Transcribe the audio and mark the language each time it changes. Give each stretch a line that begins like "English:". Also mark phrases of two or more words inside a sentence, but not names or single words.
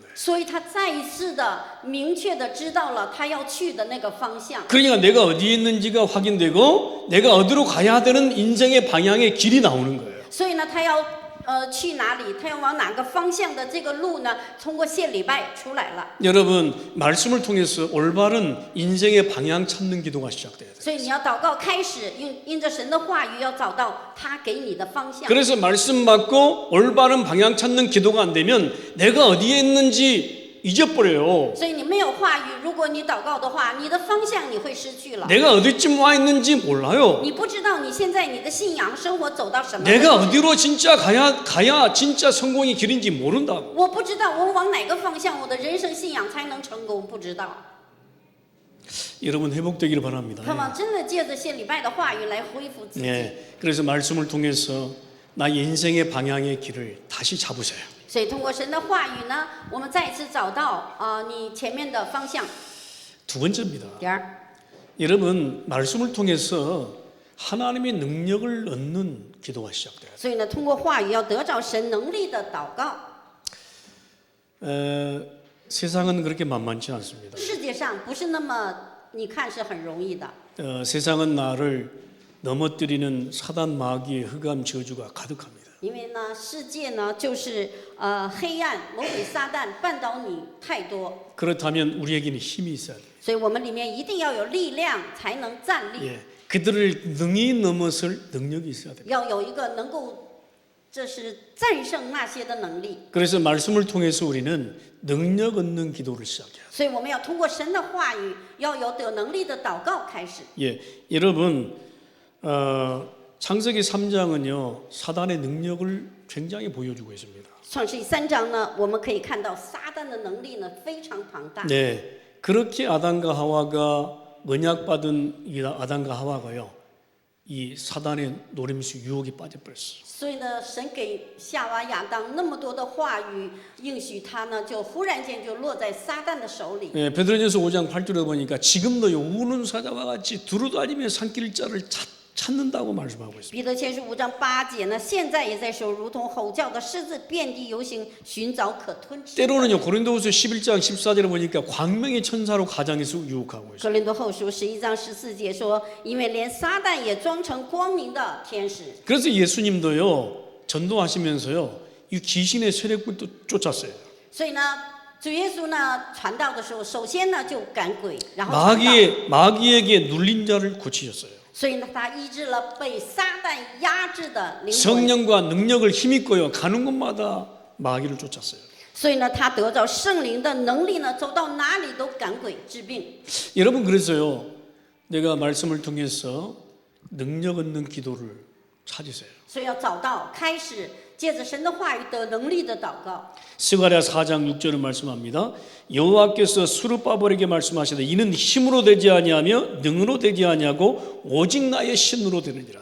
Chinese: 所以他再一次的明确的知道了他要去的那个方向。
Korean: 그러니까 내가 어디에 있는지가 확인되고 내가 어디로 가야 되는 인생의 방향의 길이 나오는 거예요.
Chinese: 所以呢，他要去哪里，他要往哪个方向的这个路呢，通过献礼拜出来了。
Korean: 여러분 말씀을 통해서 올바른 인생의 방향 찾는 기도가 시작돼야 돼요.
Chinese: 所以你要祷告开始，因着神的话语，要找到他给你的方向。
Korean: 그래서 말씀 받고 올바른 방향 찾는 기도가 안 되면 내가 어디에 있는지 잊어버려요.
Chinese: 所以你没有话语，如果你祷告的话，你的方向你会失去了。
Korean: 내가 어디쯤 와 있는지 몰라요.
Chinese: 你不知道你现在你的信仰生活走到什么。
Korean: 내가 어디로 진짜 가야 진짜 성공의 길인지 모른다고.
Chinese: 我不知道我往哪个方向，我的人生信仰才能成功，不知道。
Korean: 여러분 회복되기를 바랍니다.
Chinese: 盼望真的借着献礼拜的话语来恢复自己。
Korean: 네, 그래서 말씀을 통해서 나의 인생의 방향의 길을 다시 잡으세요.
Chinese: 所以通过神的话语呢，我们再一次找到你前面的方向。
Korean: 두 번째입니다.
Chinese: 第二，
Korean: 여러분 말씀을 통해서 하나님의 능력을 얻는 기도가 시작돼요.
Chinese: 所以呢，通过话语要得着神能力的祷告。
Korean: 세상은 그렇게 만만치 않습니다.
Chinese: 世界上不是那么你看是很容易的。
Korean: 세상은 나를 넘어뜨리는 사단 마귀의 흑암 저주가 가득합니다.
Chinese: 因为呢，世界呢就是黑暗，魔鬼撒旦绊倒你太多，
Korean: 그렇다면 우리에게는 힘이 있어야 돼요.
Chinese: 所以我们里面一定要有力量才能站立，
Korean: 예, 그들을 능히 넘어설 능력이 있어야 돼요.
Chinese: 要有一个能够这是战胜那些的能力。
Korean: 그래서 말씀을 통해서 우리는 능력 얻는 기도를 시작해요.
Chinese: 所以我们要通过神的话语，要有得能力的祷告开始。
Korean: 예, 여러분 창세기 3장은요 사단의 능력을 굉장히 보여주고 있습니다.
Chinese: 创世记3章呢，我们可以看到撒旦的能力呢非常庞大。
Korean: 네, 그렇게 아담과 하와가 언약받은 이 아담과 하와가요 이 사단의 노림수 유혹에 빠져버렸어요.
Chinese: 所以呢，神给夏娃、亚当那么多的话语应许他呢，就忽然间就落在撒旦的手里。
Korean: 예, 베드로전서 5장 8절에 보니까 지금도 우는 사자와 같이 두루다니며 산길자를 찾는다고 말씀하고 있습니다.
Chinese: 彼得前书5章8节呢，现在也在说，如同吼叫的狮子，遍地游行，寻找可吞吃的。
Korean: 때로는요 고린도후서 11장 14절에 보니까 광명의 천사로 가장해서 유혹하고 있어요.
Chinese: 哥林多后书11章14节说，因为连撒旦也装成光明的天使。
Korean: 그래서 예수님도요 전도하시면서요 이 귀신의 세력을 또 쫓았어요.
Chinese: 所以呢，主耶稣呢传道的时候，首先呢就赶鬼，然后传道。
Korean: 마귀에게 눌린 자를 고치셨어요.
Chinese: 所以呢，他医治了被撒旦压制的灵魂。
Korean: 성령과 능력을 힘입고요 가는 곳마다 마귀를 쫓았어요.
Chinese: 所以呢，他得着圣灵的能力呢，走到哪里都赶鬼治病。
Korean: 여러분 그래서요 내가 말씀을 통해서 능력 얻는 기도를 찾으세요.
Chinese: 所以要找到开始借着神的话语得能力的祷告。
Korean: 스가랴 4장 6절은 말씀합니다. 여호와께서 스룹바벨에게 말씀하시되 이는 힘으로 되지 아니하며 능으로 되지 아니하고 오직 나의 신으로 되느니라.